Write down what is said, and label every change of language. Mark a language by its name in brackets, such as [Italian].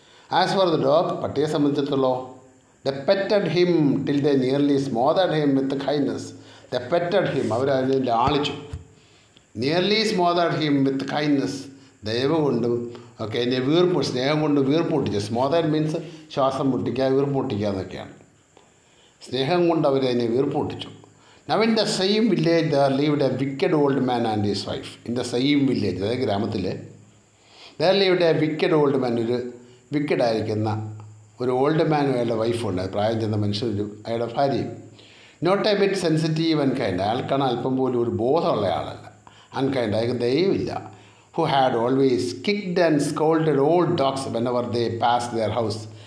[English] as for the dog, [Malayalam] പട്ടിയെ സംബന്ധിച്ചിടത്തോളം, [English] They petted him till they nearly smothered him with kindness. [Malayalam] The പെറ്റഡ് him, അവരതിനെ ലാളിച്ചു. [English] nearly smothered him with kindness, [Malayalam] ദയവ് കൊണ്ടും ഒക്കെ എന്നെ സ്നേഹം കൊണ്ട് വീർപ്പുട്ടിച്ചു. സ്മോതർഡ് മീൻസ് ശ്വാസം മുട്ടിക്കുക, വീർപ്പുട്ടിക്കുക എന്നൊക്കെയാണ്. സ്നേഹം കൊണ്ട് അവരതിനെ വീർപ്പുട്ടിച്ചു. [English] Now in the same village there lived a wicked old man and his wife. [Malayalam] In the same village, അതായത് ഗ്രാമത്തിൽ [English] there lived a wicked old man, [Malayalam] ഒരു വിക്കഡ് ആയിരിക്കുന്ന ഒരു ഓൾഡ് മാനും അയാളുടെ വൈഫുണ്ട്, പ്രായം ചെന്ന മനുഷ്യരും അയാളുടെ ഭാര്യയും. [English] not a bit sensitive and kind, [Malayalam] അയാൾക്കാണ് അല്പം പോലും ഒരു ബോധമുള്ള ആളല്ല. [English] unkind, [Malayalam] അയാൾക്ക് ദയവില്ല. [English] Who had always kicked and scolded all dogs whenever they pass their house.